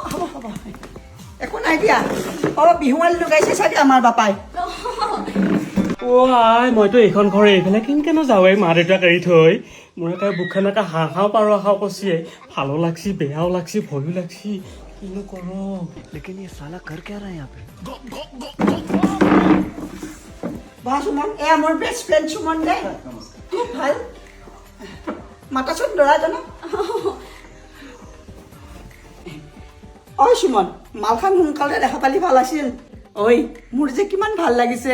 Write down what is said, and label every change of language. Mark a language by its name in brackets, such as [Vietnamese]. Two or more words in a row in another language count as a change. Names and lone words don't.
[Assamese] হ'ব একো নাই দিয়া। বিহুৱান লগাইছে চাগে আমাৰ বাপাই। মইতো এইখন ঘৰ এইফালে কেনেকেনো যাওঁ মা দেউতাক এৰি থৈ। মোৰ একে বুকখন একে হাঁহ পাৰ কৈছে। ভালো লাগছি, বেয়াও লাগছি, ভয়ো লাগছি, কিনো কৰো। [Hindi] লেকিন ये साला कर क्या रहा है यहाँ पे? [Assamese] বাহ সুমন, এয়া মোৰ [English] best friend [Assamese] সুমন দেই। খুব ভাল, মাতাচোন ল'ৰাজনক। সুমন মালখান সোনকালে দেখা পালি ভাল আছিল। মোৰ যে কিমান ভাল লাগিছে।